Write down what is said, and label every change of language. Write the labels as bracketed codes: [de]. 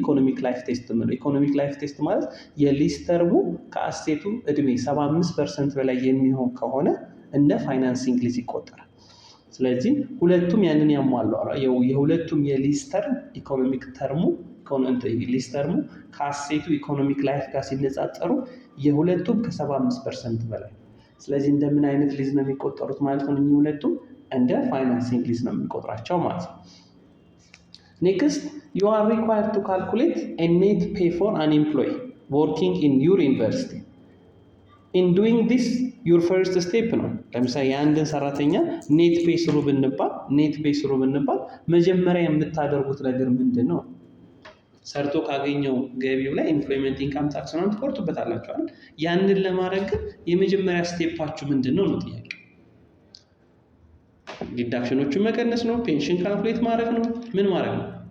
[am] ኢኮኖሚክ ላይፍ ቴስት ነው። ኢኮኖሚክ ላይፍ ቴስት ማለት የሊዝ ተርሙ ከአሴቱ እድሜ 75% በላይ የሚሆን ከሆነ እንደ ፋይናንሲንግ ሊዝ ይቆጠራል። ስለዚህ ሁለቱም ያንን ያሟሉ። የሁለቱም የሊዝ ተርም ኢኮኖሚክ ተርሙ ሊዝ ተርሙ ከአሴቱ ኢኮኖሚክ ላይፍ ጋር ሲነጻጸሩ የሁለቱም ከ75% በላይ። ስለዚህ እንደምን አይነት ሊዝ ነው የሚቆጠሩት ማለት ነው? እኚህ ሁለቱም እንደ ፋይናንሲንግ ሊዝ ነው የሚቆጥራቸው ማለት ነው። [en] Next, you are required to calculate a net pay for an employee working in your university. in doing this your first step [am] ነው። ለምሳሌ የአንድን ሰራተኛ ኔት ፔይ ስሩ ብንባል መጀመሪያ የምታደርጉት ነገር ምንድነው? ሰርቶ ካገኘው ገቢው ላይ ኢምፕሎይመንት ኢንካም ታክስ ነው ትቆርጡበታላችሁ አይደል? ያንን ለማድረግ የመጀመሪያ ስቴፓችሁ ምንድነው ነው ጥያቄ። ዲዳክሽኖቹን መቀነስ ነው፣ ፔንሽን ካልኩሌት ማድረግ ነው፣ ምን ማድረግ ነው?